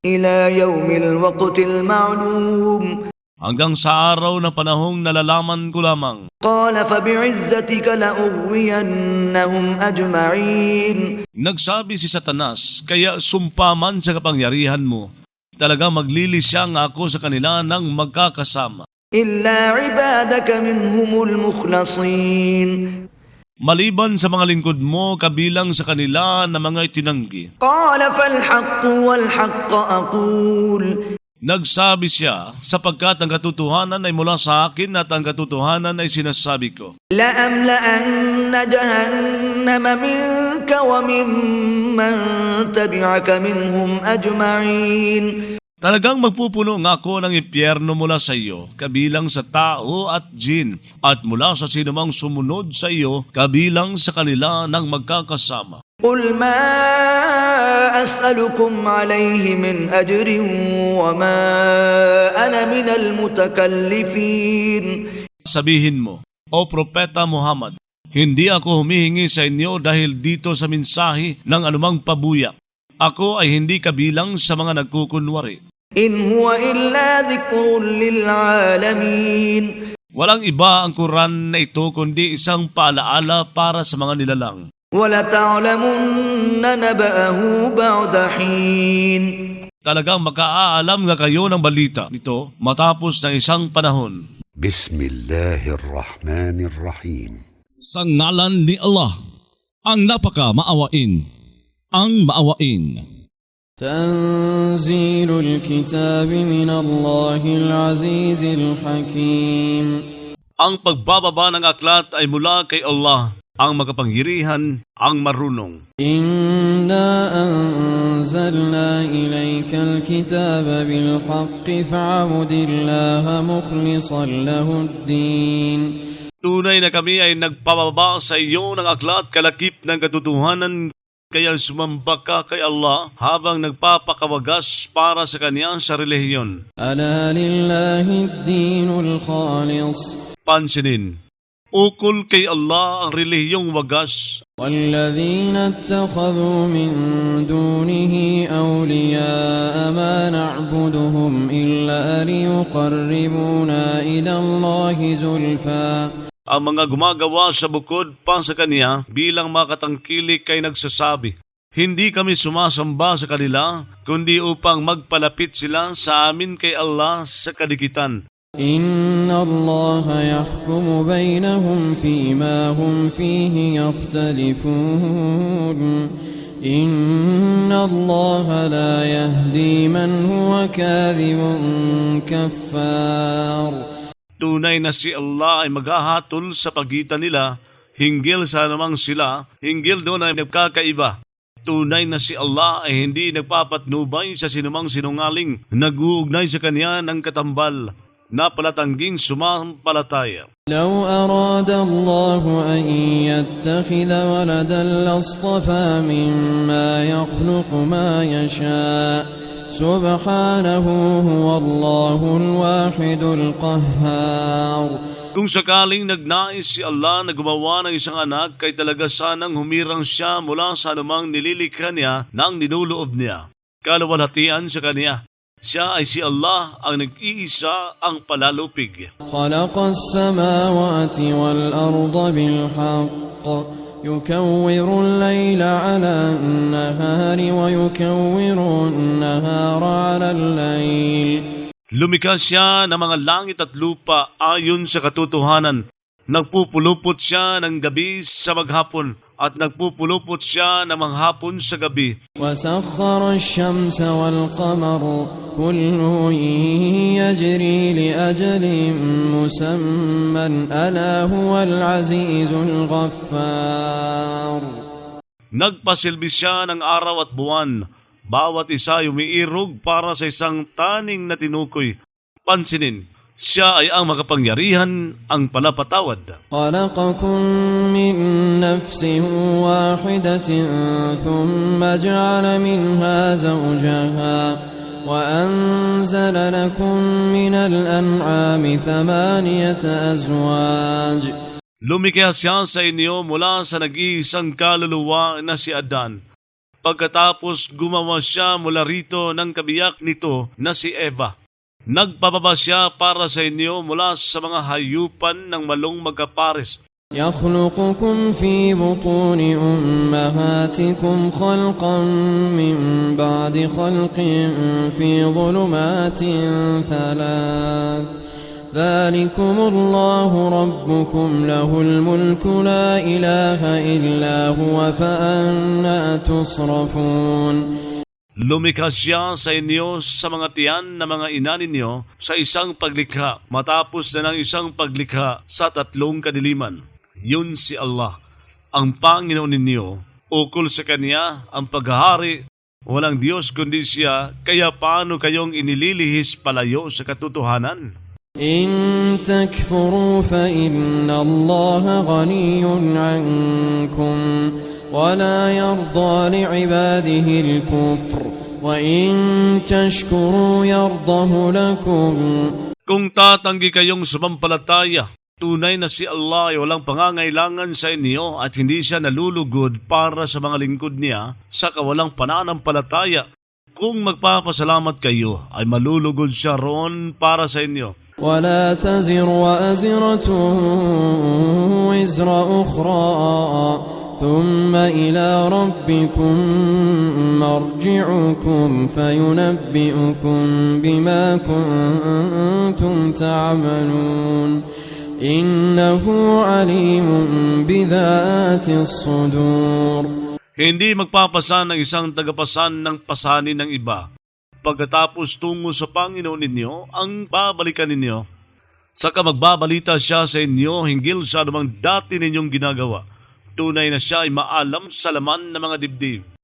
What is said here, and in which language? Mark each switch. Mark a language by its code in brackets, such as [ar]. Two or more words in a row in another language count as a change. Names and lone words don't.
[ar] إلى يوم الوقت المعلوم. [tl] Hanggang sa araw na panahong nalalaman ko lamang. [ar] قال فبعزتك لأغوينهم أجمعين. [tl] Nagsabi si Satanas, kaya sumpa man sa kapangyarihan mo, talaga maglilisyang ako sa kanila ng magkakasama. [ar] إلا عبادك منهم المخلصين. [tl] Maliban sa mga lingkod mo, kabilang sa kanila na mga itinanggi. [ar] قال فالحق والحق أقول. [tl] Nagsabi siya, sapagkat ang katotohanan ay mula sa akin at ang katotohanan ay sinasabi ko. [ar] لأملأن جهنم منك وممن تبعك منهم أجمعين. [tl] Talagang magpupuno nga ako ng impyerno mula sa iyo, kabilang sa tao at jin, at mula sa sinumang sumunod sa iyo, kabilang sa kanila ng magkakasama. [ar] قل ما أسألكم عليه من أجر وما أنا من المتكلفين. [tl] Sabihin mo, O Propeta Muhammad, hindi ako humihingi sa inyo dahil dito sa mensahe ng anumang pabuyak. Ako ay hindi kabilang sa mga nagkukunwari. [ar] إن هو إلا ذكر للعالمين. [tl] Walang iba ang Quran na ito kundi isang paalaala para sa mga nilalang. [ar] وَلَتَعْلَمُنَّ نَبَأَهُ بَعْدَ حِينٍ. [tl] Talagang makaalam nga kayo ng balita nito matapos ng isang panahon. [ar] بسم الله الرحمن الرحيم. [tl] Sa ngalan ni Allah, ang napaka maawain, ang maawain. [ar] تنزيل الكتاب من الله العزيز الحكيم. [tl] Ang pagbababa ng aklat ay mula kay Allah, ang makapangyarihan, ang marunong. [ar] إنا أنزلنا إليك الكتاب بالحق فاعبد الله مخلصا له الدين. [tl] Tunay na kami ay nagpababa sa iyo ng aklat kalakip ng katotohanan, kaya sumamba ka kay Allah habang nagpapakawagas para sa kanya sa relihiyon. [ar] ألا لله الدين الخالص. [tl] Pansinin, ukol kay Allah ang relihiyong wagas. [ar] والذين اتخذوا من دونه أولياء ما نعبدهم إلا ليقربونا إلى الله زلفى. [tl] Ang mga gumagawa sa bukod pa sa kanya bilang mga katangkilik ay nagsasabi, hindi kami sumasamba sa kanila, kundi upang magpalapit sila sa amin kay Allah sa kadikitan. [ar] إن الله يحكم بينهم فيما هم فيه يختلفون إن الله لا يهدي من هو كاذب كفار. [tl] Tunay na si Allah ay maghahatol sa pagitan nila, hinggil sa namang sila, hinggil doon ay nagkakaiba. Tunay na si Allah ay hindi nagpapatnubay sa sinumang sinungaling, nag-uugnay sa kanya ng katambal. na palatangging sumampalataya. [ar] لو أراد الله أن يتخذ ولدا لاصطفى مما يخلق ما يشاء سبحانه هو الله الواحد القهار. [tl] Kung sakaling nagnais si Allah na gumawa ng isang anak, kay talaga sanang humirang siya mula sa anumang nililikha niya ng niluloob niya. Kaluwalhatian sa kanya. Siya ay si Allah ang nag-iisa ang palalupig. [ar] خلق السماوات والأرض بالحق يكور الليل على النهار ويكور النهار على الليل. [tl] Lumikha siya ng mga langit at lupa ayon sa katotohanan. Nagpupulupot siya ng gabi sa maghapon at nagpupulupot siya ng maghapon sa gabi. [ar] وسخر الشمس والقمر كل يجري لأجل مسمى ألا هو العزيز الغفار. [tl] Nagpasilbi siya ng araw at buwan. Bawat isa ay umiirog para sa isang taning na tinukoy. Pansinin, siya ay ang makapangyarihan, ang palapatawad. [ar] خلقكم من نفس واحدة ثم جعل منها زوجها وأنزل لكم من الأنعام 8 أزواج. [tl] Lumikha siya sa inyo mula sa nag-iisang kaluluwa na si Adan. Pagkatapos gumawa siya mula rito ng kabiyak nito na si Eva. Nagpababa siya para sa inyo mula sa mga hayupan ng malong magkapares. [ar] يخلقكم في بطون أمهاتكم خلقا من بعد خلق في ظلمات 3 ذلكم الله ربكم له الملك لا إله إلا هو فأنا تصرفون. [tl] Lumikha siya sa inyo sa mga tiyan na mga ina ninyo sa isang paglikha matapos na ng isang paglikha sa 3 kadiliman. Yun si Allah, ang Panginoon ninyo. Ukol sa Kanya ang paghahari. Walang Diyos kundi siya, kaya paano kayong inililihis palayo sa katotohanan? [ar] إن تكفروا فإن الله غني عنكم ولا يرضى لعباده الكفر وإن تشكروا يرضه لكم. [tl] Kung tatanggi kayong sumampalataya, tunay na si Allah ay walang pangangailangan sa inyo at hindi siya nalulugod para sa mga lingkod niya sa kawalang pananampalataya. Kung magpapasalamat kayo, ay malulugod siya roon para sa inyo. [ar] ولا تزر وازرة وزر أخرى ثم إلى ربكم مرجعكم فينبئكم بما كنتم تعملون إنه عليم بذات الصدور. [tl] Hindi magpapasan ng isang tagapasan ng pasanin ng iba. Pagkatapos tungo sa Panginoon ninyo, ang babalikan ninyo. Saka magbabalita siya sa inyo hinggil sa anumang dati ninyong ginagawa. Tunay na siya ay maalam sa laman ng mga dibdib.